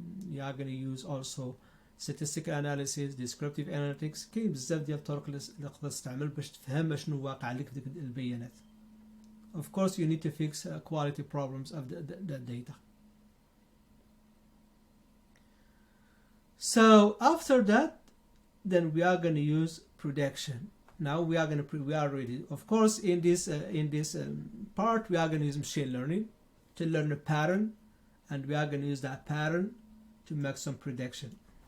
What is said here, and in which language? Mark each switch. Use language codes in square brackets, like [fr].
[en] You are going to use also statistical analysis, descriptive analytics. [ar] كاين بزاف ديال الطرق اللي تقدر تستعمل باش تفهم شنو واقع لك بديك البيانات. [en] of course you need to fix quality problems of the data. So after that, then we are going to use prediction. Now we are ready. Of course, in this part, we are going to use machine learning to learn a pattern, and we are going to use that pattern to make some prediction.